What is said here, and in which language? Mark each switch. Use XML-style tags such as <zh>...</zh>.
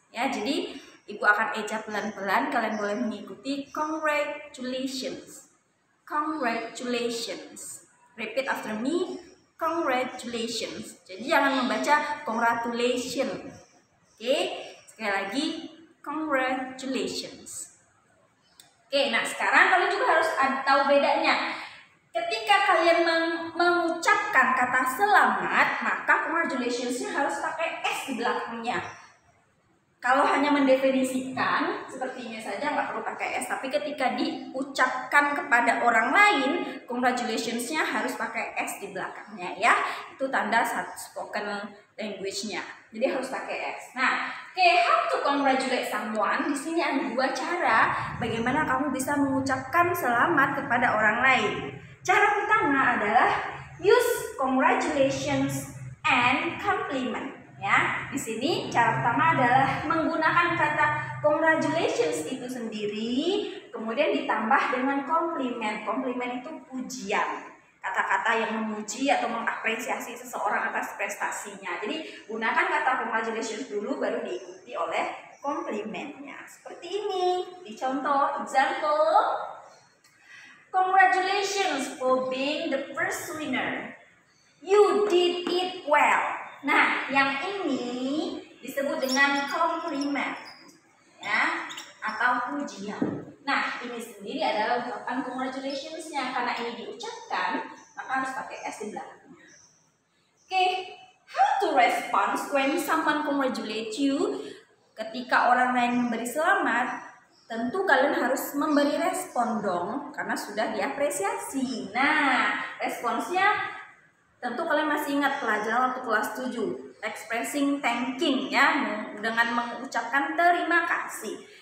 <id>Ya, jadi ibu akan eja pelan-pelan, kalian boleh mengikuti.</id> <en>Congratulations, congratulations. Repeat after me, congratulations.</en> <id>Jadi jangan membaca congratulations. Oke, sekali lagi, congratulations. Oke, nah sekarang kalian juga harus tahu bedanya. Ketika kalian mengucapkan kata selamat, maka congratulations-nya harus pakai S di belakangnya. Kalau hanya mendefinisikan, sepertinya saja nggak perlu pakai S. Tapi ketika diucapkan kepada orang lain, congratulations-nya harus pakai S di belakangnya ya. Itu tanda spoken language-nya. Jadi harus pakai S. Nah,</id> <en>how to congratulate someone?</en> <id>Di sini ada dua cara bagaimana kamu bisa mengucapkan selamat kepada orang lain. Cara pertama adalah</id> <en>use congratulations and compliment.</en> <id>Ya, di sini cara pertama adalah menggunakan kata congratulations itu sendiri, kemudian ditambah dengan komplimen. Komplimen itu pujian, kata-kata yang memuji atau mengapresiasi seseorang atas prestasinya. Jadi gunakan kata congratulations dulu, baru diikuti oleh komplimennya. Seperti ini di contoh example.</id> <en>Congratulations for being the first winner. You did it well.</en> <id>Nah, yang ini disebut dengan komplimen, ya, atau pujian. Nah, ini sendiri adalah ungkapan congratulations-nya. Karena ini diucapkan, maka harus pakai S di belakangnya.</id> <en>Oke, how to respond when someone congratulate you?</en> <id>Ketika orang lain memberi selamat, tentu kalian harus memberi respon dong, karena sudah diapresiasi. Nah, responsnya tentu kalian masih ingat pelajaran waktu kelas 7, expressing thanking ya, dengan mengucapkan terima kasih.</id>